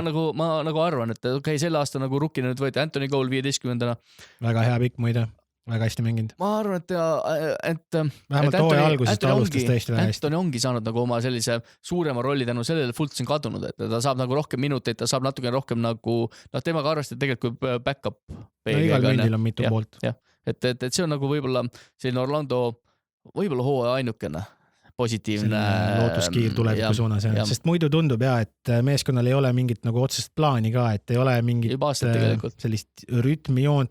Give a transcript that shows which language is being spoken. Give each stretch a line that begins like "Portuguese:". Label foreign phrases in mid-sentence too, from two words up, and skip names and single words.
Estonian: Ma nagu arvan, et okei, selle aasta nagu rukkina nüüd võeti Anthony Cole 15. Väga hea pikk muide. Väga hästi mänginud. Ma arvan, et vähemalt hooaja algusest ta alustas tõesti väga hästi. Anthony ongi saanud nagu oma sellise suurema rolli tänu sellele Fultz on kadunud, et ta saab nagu rohkem minuteid, ta saab natukene rohkem nagu, temaga arvestada tegelikult kui back-up. No igal mündil on mitu poolt. Et see on nagu võib-olla selline Orlando, võib-olla hooaja ainukene positiivne lootuskiir tuleviku suunas, sest muidu tundub et meeskonnal ei ole mingit nagu otsest plaani ka, et ei ole mingit sellist rütmi joont.